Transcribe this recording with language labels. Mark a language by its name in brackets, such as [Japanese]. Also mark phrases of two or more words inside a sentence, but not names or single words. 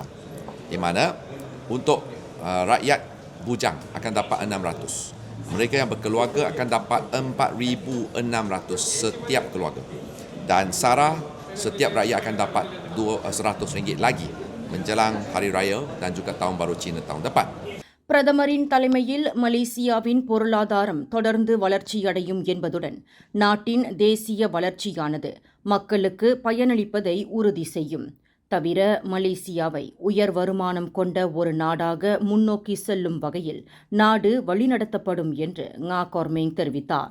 [Malay] Di mana untuk rakyat bujang akan dapat 600. Mereka yang berkeluarga akan dapat 4,600 setiap keluarga. Dan SARA setiap rakyat akan dapat RM100 lagi menjelang Hari Raya dan juga Tahun Baru Cina tahun depan. [Tamil] பிரதமரின் தலைமையில் மலேசியாவின் பொருளாதாரம் தொடர்ந்து வளர்ச்சியடையும் என்பதுடன் நாட்டின் தேசிய வளர்ச்சியானது மக்களுக்கு பயனளிப்பதை உறுதி செய்யும். தவிர மலேசியாவை உயர் வருமானம் கொண்ட ஒரு நாடாக முன்னோக்கி செல்லும் வகையில் நாடு வழிநடத்தப்படும் என்று ngா கார்மிங் தெரிவித்தார்.